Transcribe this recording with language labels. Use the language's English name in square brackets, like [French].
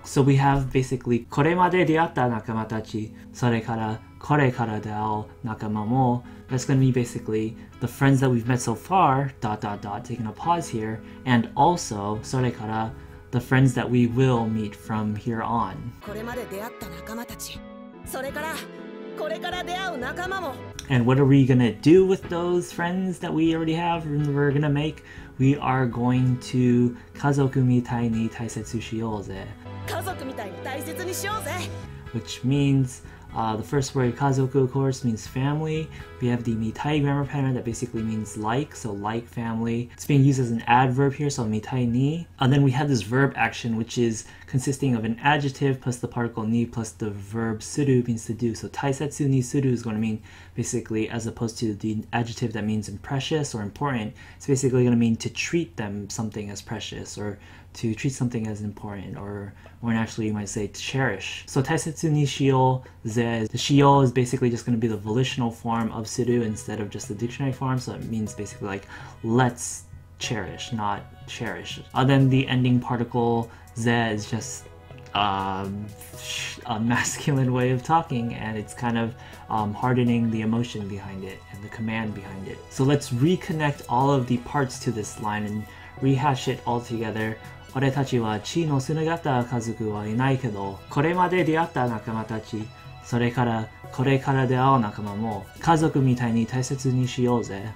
[English] So we have basically [Japanese] kore made deatta nakama-tachi, soreからこれから出会う仲間も. [English] That's going to be basically the friends that we've met so far, dot dot dot, taking a pause here, and also それから the friends that we will meet from here on. [Japanese] これまで出会った仲間たち、それからこれから出会う仲間も. [English] And what are we gonna do with those friends that we already have and we're gonna make? We are going to [Japanese] kazoku mitai ni taisetsu shiyouぜ. 家族みたいに大切にしようぜ. [English] Which means the first word kazoku, of course, means family. We have the mitai grammar pattern that basically means like, so like family. It's being used as an adverb here, so mitai ni. And then we have this verb action, which is consisting of an adjective plus the particle ni plus the verb suru, means to do. So taisetsu ni suru is going to mean basically, as opposed to the adjective that means precious or important, it's basically going to mean to treat them something as precious, or to treat something as important, or more naturally you might say to cherish. So taisetsu ni shiyou ze, the shiyou is basically just going to be the volitional form of suru instead of just the dictionary form, so it means basically like let's cherish, not cherish. Then the ending particle ze is just a masculine way of talking, and it's kind of hardening the emotion behind it and the command behind it. So let's reconnect all of the parts to this line and rehash it all together. [Japanese] 俺たちは血の繋がった家族はいないけど、これまで出会った仲間たち、それからこれから出会う仲間も家族みたいに大切にしようぜ.